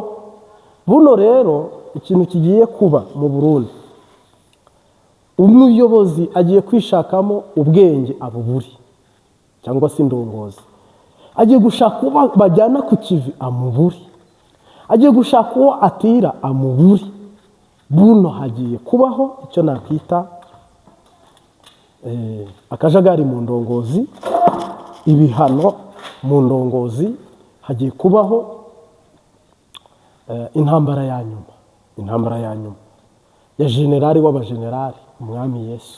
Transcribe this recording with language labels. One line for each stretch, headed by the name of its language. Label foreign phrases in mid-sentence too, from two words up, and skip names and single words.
Rundi: Buno rero ikintu kigiye kuba mu Burundi, umuyobozi agiye kwishakamo ubwenge abuburi cyangwa se indongozi, agiye gushaka uwo bajyana ku kivi amuburi, agiye gushaka uwo atira amuburi. Buno hagiye kubaho icyo nakwita akajagari mu ndongozi, ibihano mu ndongozi. Hagiye kubaho intambara ya nyuma ya generali w'abagenerali, umwami Yesu.